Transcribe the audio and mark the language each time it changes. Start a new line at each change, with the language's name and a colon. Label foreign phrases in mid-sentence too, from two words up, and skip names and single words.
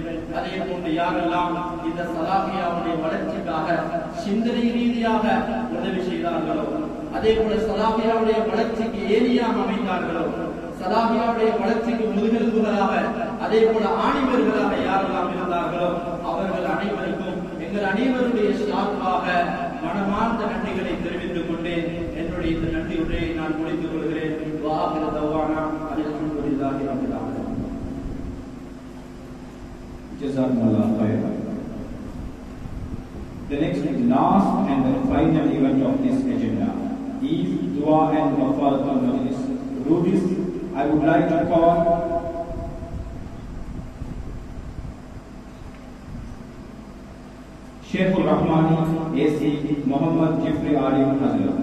Tamil: அதே போன்று யாரெல்லாம் இந்த சலாஹியாவுடைய வளர்ச்சிக்காக சிந்தனை ரீதியாக உதவி செய்தார்களோ, அதே போல சலாஹியாவுடைய வளர்ச்சிக்கு ஏனியாக அமைந்தார்களோ, சலாஹியாவுடைய வளர்ச்சிக்கு முதுகெலும்புகளாக, அதே போல ஆணிவர்களாக யாரெல்லாம் இருந்தார்களோ அவர்கள் அனைவருக்கும் எங்கள் அனைவருடைய சார்பாக மனமார்ந்த நன்றிகளை தெரிவித்துக் கொண்டு என்னுடைய இந்த நன்றி உரையை நான் முடித்துக் கொள்கிறேன்.
Arabic: وآخر دعوانا الحمد لله رب العالمين. جزاكم الله خيرا.
English: The next, last and the final event of this agenda is Dua and
Arabic: كفارة المجلس.
English: To do this, I would like to call Sheikhul Rahmani AC Muhammad Jifri Alim Hazrat.